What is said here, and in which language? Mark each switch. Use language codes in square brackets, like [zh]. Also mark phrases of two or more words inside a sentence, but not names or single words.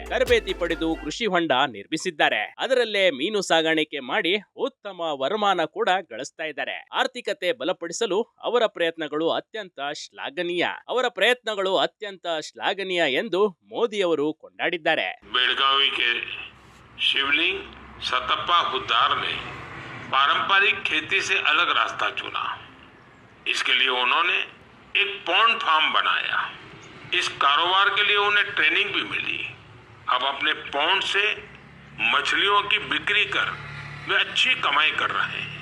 [kn] ತರಬೇತಿ ಪಡೆದು ಕೃಷಿ ಹೊಂಡ ನಿರ್ಮಿಸಿದ್ದಾರೆ. ಅದರಲ್ಲೇ ಮೀನು ಸಾಗಾಣಿಕೆ ಮಾಡಿ ಉತ್ತಮ ವರಮಾನ ಕೂಡ ಗಳಿಸ್ತಾ ಇದ್ದಾರೆ. ಆರ್ಥಿಕತೆ ಬಲಪಡಿಸಲು ಅವರ ಪ್ರಯತ್ನಗಳು ಅತ್ಯಂತ ಶ್ಲಾಘನೀಯ ಎಂದು ಮೋದಿ ಅವರು ಕೊಂಡಾಡಿದ್ದಾರೆ. [hi] बेलगावी के शिवलिंग सतप्पा हुद्दार ने पारंपरिक खेती से अलग रास्ता चुना। इसके लिए उन्होंने एक [en] pond farm [hi] बनाया। इस कारोबार के लिए उन्हें ट्रेनिंग भी मिली। अब अपने पॉन्ड से मछलियों की बिक्री कर वे अच्छी कमाई कर रहे हैं।